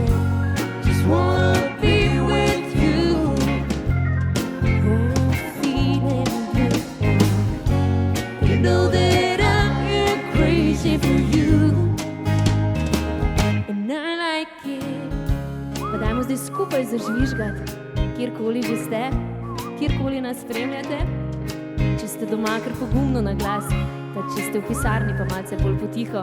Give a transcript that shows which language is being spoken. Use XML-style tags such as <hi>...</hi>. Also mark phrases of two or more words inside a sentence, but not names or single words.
<en>Just wanna be with you. When I'm feeling good. You know that I'm crazy for you. And I like it.</en> <sl>Pa dajmo zdaj skupaj zažvižgati, kjerkoli že ste, kjerkoli nas spremljate. Če ste doma, kar pogumno na glas, pa če ste v pisarni, pa malce bolj potiho.</sl>